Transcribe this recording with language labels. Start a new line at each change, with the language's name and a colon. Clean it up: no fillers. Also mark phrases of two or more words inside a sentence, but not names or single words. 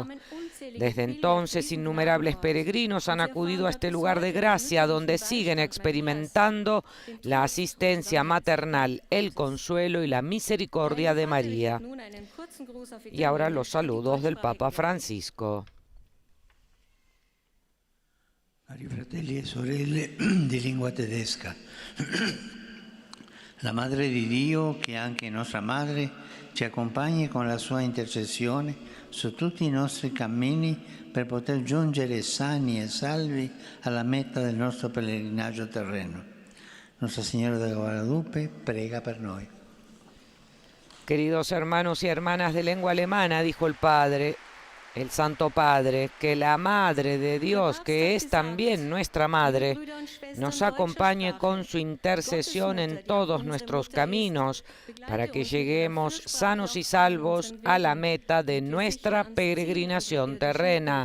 Spanish: Desde entonces, innumerables peregrinos han acudido a este lugar de gracia, donde siguen experimentando la asistencia maternal, el consuelo y la misericordia de María. Y ahora los saludos del Papa Francisco.
Italian: Cari fratelli e sorelle di lingua tedesca, la Madre di Dio, che è anche nostra Madre, ci accompagni con la sua intercessione su tutti i nostri cammini per poter giungere sani e salvi alla meta del nostro pellegrinaggio terreno. Nuestra Señora de Guadalupe prega per noi.
Spanish: Queridos hermanos y hermanas de lengua alemana, dijo el Santo Padre, que la Madre de Dios, que es también nuestra Madre, nos acompañe con su intercesión en todos nuestros caminos, para que lleguemos sanos y salvos a la meta de nuestra peregrinación terrena.